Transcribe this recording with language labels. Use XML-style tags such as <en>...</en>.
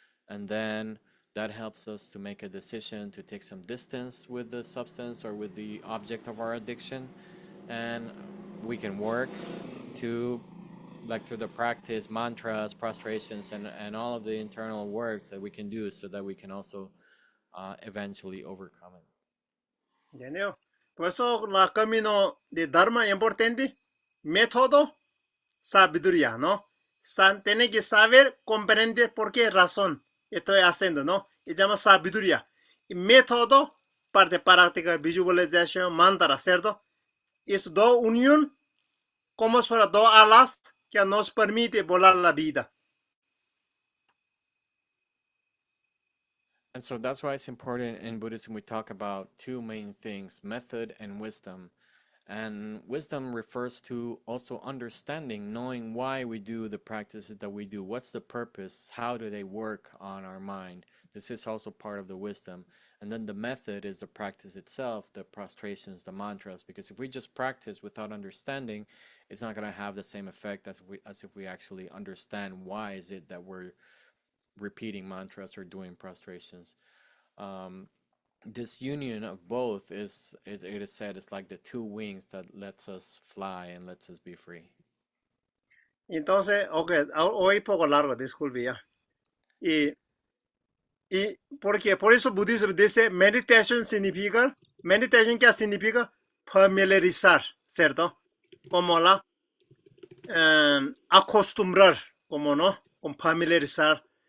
<en>And then that helps us to make a decision to take some distance with the substance or with the object of our addiction. And we can work to, like through the practice, mantras, prostrations, and all of the internal works that we can do so that we can also eventually overcome it.</en> <pt>Entendeu?</pt> <es>Por eso la camino de Dharma importante, método, sabiduría, ¿no? Tiene que saber, comprender por qué razón estoy haciendo, ¿no? Y llama sabiduría. Y método, parte práctica, visualización, mantra, ¿cierto? Es dos unión, como si fuera dos alas que nos permite volar la vida.</es> <en>And so that's why it's important in Buddhism we talk about two main things, method and wisdom. And wisdom refers to also understanding, knowing why we do the practices that we do. What's the purpose? How do they work on our mind? This is also part of the wisdom. And then the method is the practice itself, the prostrations, the mantras. Because if we just practice without understanding, it's not going to have the same effect as if we actually understand why is it that we're repeating mantras or doing prostrations. This union of both is, it is said, it's like the two wings that lets us fly and lets us be free.</en> <es>Entonces, ok, hoy poco largo, disculpe ya. Y porque por eso budismo dice meditation significa, meditation ¿qué significa? Familiarizar, ¿cierto? Como la acostumbrar, como no, con familiarizar.</es>